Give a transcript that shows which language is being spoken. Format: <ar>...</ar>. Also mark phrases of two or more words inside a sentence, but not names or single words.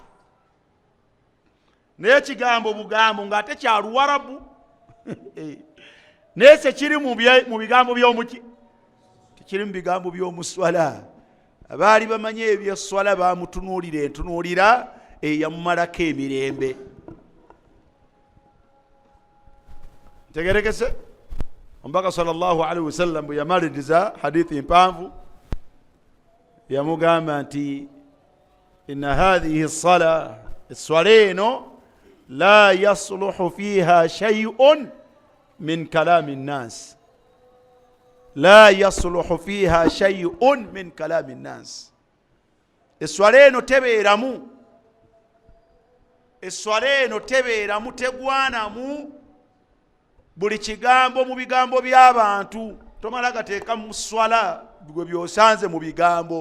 <lg>Naye ekigambo bugambo ng'ate kya Luwarabu naye sekiri mu bigambo by'omuki, tekiri mu bigambo by'omuswala. Abaali bamanye ebyeswala bamutunuulira entunuulira eyamumalako emirembe. Tegerekese omubaka</lg> <ar>صلى الله عليه وسلم</ar> <lg>bwe yamaliriza hadithi mpanvu yamugamba nti</lg> <ar>إن هذه الصلاة,</ar> <lg>eswala eno</lg> <ar>لا يصلح فيها شيء من كلام الناس، لا يصلح فيها شيء من كلام الناس.</ar> <lg>Eswala eno tebeeramu, eswala eno tebeeramu, tegwanamu buli kigambo mu bigambo by'abantu. Tomala gateeka mu swala gwe byosanze mu bigambo.</lg>